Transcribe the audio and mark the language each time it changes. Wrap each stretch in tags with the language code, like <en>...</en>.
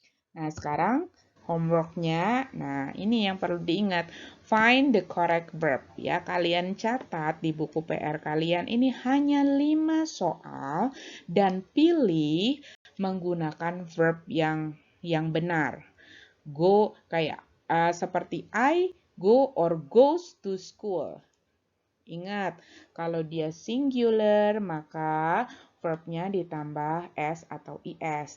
<id>Nah, sekarang homeworknya, nah ini yang perlu diingat.</id> <en>Find the correct verb.</en> <id>Ya, kalian catat di buku PR kalian ini hanya 5 soal dan pilih menggunakan verb yang benar.</id> <en>Go</en> <id>kayak seperti</id> <en>I go or goes to school.</en> <id>Ingat, kalau dia singular maka verbnya ditambah s atau is.</id>